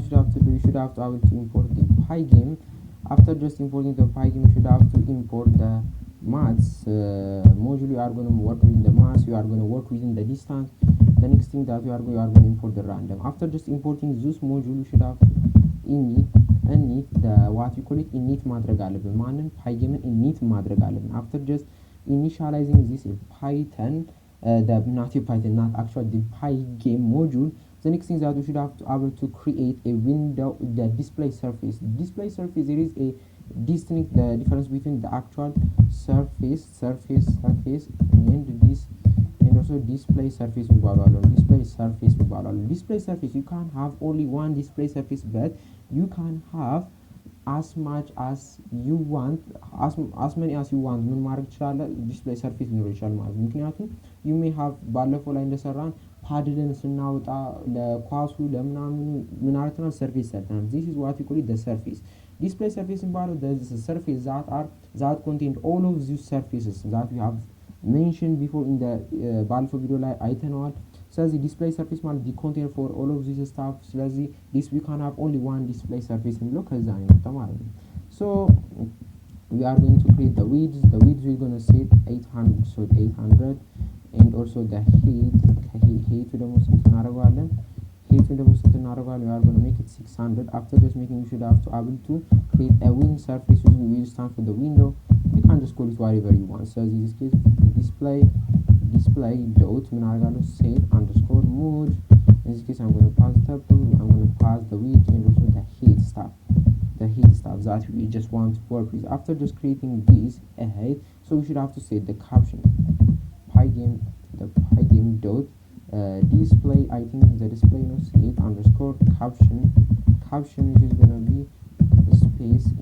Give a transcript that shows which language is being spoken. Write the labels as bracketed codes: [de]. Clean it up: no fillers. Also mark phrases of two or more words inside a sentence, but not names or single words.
[en] should have to do you should have to able to import the pygame after just importing the pygame you should have to import the maths module you are going to work with the maths you are going to work within the distance the next thing that you are going to import the random after just importing this module you should have init the what you call it init [am] ማድረግ አለብን ማንን [en] pygame init [am] ማድረግ አለብን [en] after just initializing this Python native Python, not actually the Pygame module. The next thing that we should have to able to create a window, the display surface. Display surface, there is a distinct difference between the actual surface and this and also display surface display surface you can't have only one display surface but you can have as much as you want as many as you want [am] ምን ማድረግ ይችላል [en] display surface [am] ሊኖር ይችላል ማለት ነው ምክንያቱም [en] you may have [am] ባለፈው ላይ እንደሰራን ፓድልን ስናወጣ ለኳሱ ለምናምን ምን አርተናል ሰርፌስ ሰርተናል [en] this is what we call it the surface display surface [am] ባለው [en] the surface that contain all of these surfaces that we have mentioned before in the [am] ባለፈው ቪዲዮ ላይ አይተናል ስለዚህ [en] display surface [am] ማለት [en] the container for all of this stuff ስለዚህ this we can have only one display surface [am] የሚለው ከዛ ነው የመጣው ማለት ነው [en] so we are going to create the width we're going to set 800 so 800 and also the height [am] ደግሞ ስንት እናደርገዋለን [en] we are going to make it 600 after just making you should have to able to create a wing surface which will stand for the window you can just call it whatever you want so in this case display dot set underscore mode in this case I'm going to pass the tuple I'm going to pass the width and also the height stuff that we just want to work with after just creating this ahead so we should have to set the caption pygame dot display I think the display no set underscore caption which is going to be space